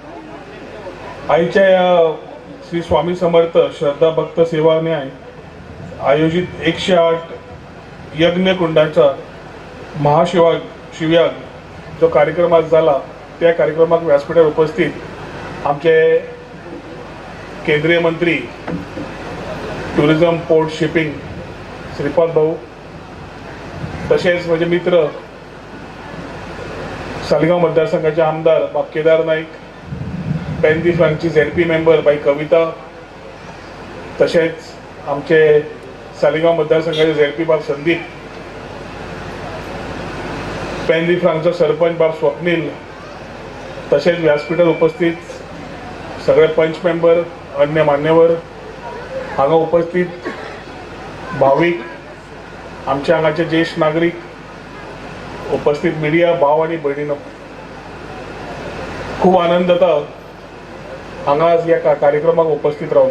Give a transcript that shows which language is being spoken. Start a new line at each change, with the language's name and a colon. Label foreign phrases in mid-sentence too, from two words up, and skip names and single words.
Marathi: आईच्या या श्री स्वामी समर्थ श्रद्धा भक्त सेवा न्याय आयोजित 108 यज्ञकुंडाचा शिवयाग जो कार्यक्रम आज झाला, त्या कार्यक्रमात व्यासपीठावर उपस्थित आमचे केंद्रीय मंत्री
English: tourism, port, shipping
Marathi: श्रीपाद भाऊ, तसेच माझे मित्र सालिगाव मतदारसंघाचे आमदार बाप केदार नाईक, पेंदी फ्रांकची ZP मेंबर बाई कविता, तसेच आमचे सालिगाव मतदारसंघाचे ZP बाप संदीप,
Konkani: पेंदी फ्रांकचा सरपंच बाप स्वप्नील, तसेच व्यासपीठात उपस्थित सगळे पंच मेंबर, अन्य मान्यवर, हांगा उपस्थित भाविक, आमच्या हांगाचे ज्येष्ठ नागरिक, उपस्थित मिडिया भाव आणि भयणीनो, खूप आनंद जाता हांगा आज ह्या कार्यक्रमाक उपस्थित राहून.